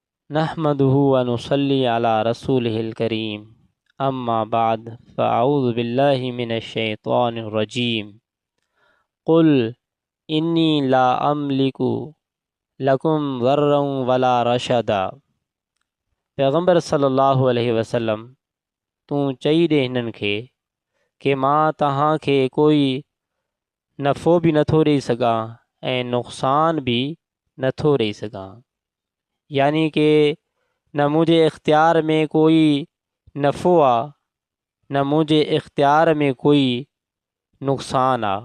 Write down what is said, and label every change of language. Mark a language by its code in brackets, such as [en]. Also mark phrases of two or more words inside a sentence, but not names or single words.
[ar] نحمده ونصلي على رسوله الكريم أما بعد فأعوذ بالله من الشيطان الرجيم قل إني لا أملك لكم ضرا ولا رشدا. [sd] पैगम्बर [ar] صلى الله عليه وسلم [sd] तूं चई ॾे हिननि खे कि मां तव्हांखे कोई नफ़ो बि नथो ॾेई सघां ऐं नुक़सान बि नथो ॾेई सघां, यानी कि न मुंहिंजे इख़्तियार में कोई नफ़ो आहे न मुंहिंजे इख़्तियार में कोई नुक़सान आहे।